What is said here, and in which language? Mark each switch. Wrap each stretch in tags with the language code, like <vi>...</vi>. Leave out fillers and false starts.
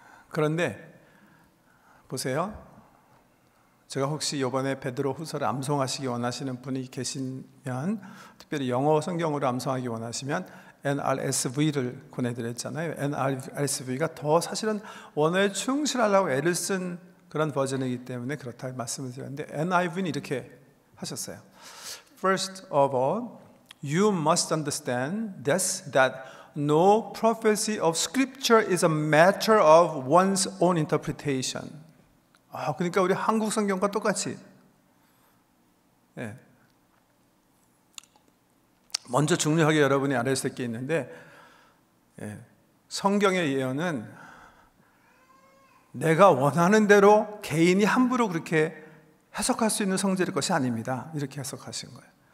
<ko>그런데 보세요. 제가 혹시 이번에 베드로 후서를 암송하시기 원하시는 분이 계시면, 특별히 영어 성경으로 암송하기 원하시면 NRSV를 권해드렸잖아요. NRSV가 더 사실은 원어에 충실하려고 애를 쓴 그런 버전이기 때문에 그렇다 말씀을 드렸는데, NIV는 이렇게 하셨어요.</ko> <en>First of all, you must understand this, that no prophecy of Scripture is a matter of one's own interpretation.</en> <ko>그러니까 우리 한국 성경과 똑같이, 먼저 중요하게 여러분이 알아야 될 게 있는데, 성경의 예언은 내가 원하는 대로 개인이 함부로 그렇게 해석할 수 있는 성질의 것이 아닙니다. 이렇게 해석하신 거예요.</ko>